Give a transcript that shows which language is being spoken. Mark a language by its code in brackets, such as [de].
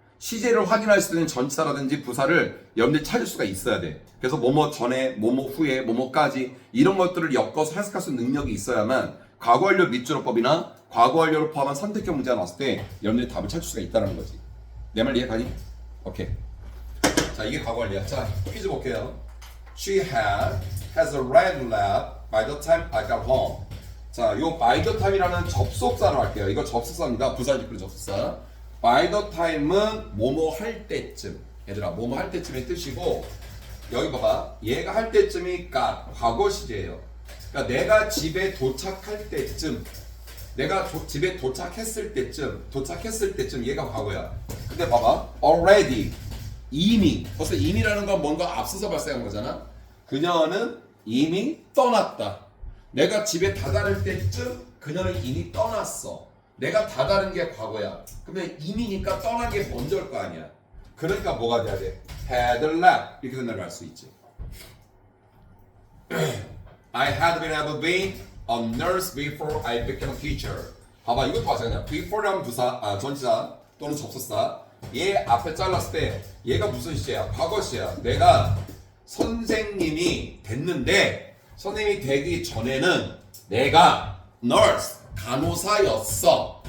[ko] 시제를 확인할 수 있는 전치사라든지 부사를 여러분들이 찾을 수가 있어야 돼. 그래서 뭐뭐 전에, 뭐뭐 후에, 뭐뭐까지 이런 것들을 엮어서 해석할 수 있는 능력이 있어야만 과거 완료 밑줄어법이나 과거 완료를 포함한 선택형 문제가 나왔을 때 여러분들이 답을 찾을 수가 있다는 거지. 내 말 이해가니? 오케이. 자, 이게 과거 완료야. 자, 퀴즈 볼게요. [en] She has a red lab by the time I got home. [ko] 자, 요 by the time이라는 접속사로 할게요. 이거 접속사입니다. 부사직구로 접속사. by the time은 뭐뭐 할 때쯤. 얘들아, 뭐뭐 할 때쯤의 뜻이고, 여기 봐봐. 얘가 할 때쯤이 과거 시제예요. 그러니까 내가 집에 도착할 때쯤, 내가 집에 도착했을 때쯤 얘가 과거야. 근데 봐봐. already, 이미. 벌써 이미라는 건 뭔가 앞서서 발생한 거잖아. 그녀는 이미 떠났다. 내가 집에 다다를 때쯤 그녀는 이미 떠났어. 내가 다다른 게 과거야. 그러면 이미니까 떠난 게 먼저일 거 아니야. 그러니까 뭐가 돼야 돼? [en] had left. [ko] 이렇게 된다고 할 수 있지. [en] I had been able to be a nurse before I became a teacher. [ko] 봐봐, 이것도 마찬가지야. before라는 전치사 또는 접속사. 얘 앞에 잘랐을 때 얘가 무슨 시제야? 과거 시제야. 내가 선생님이 됐는데 선생님이 되기 전에는 내가 nurse, 간호사였어.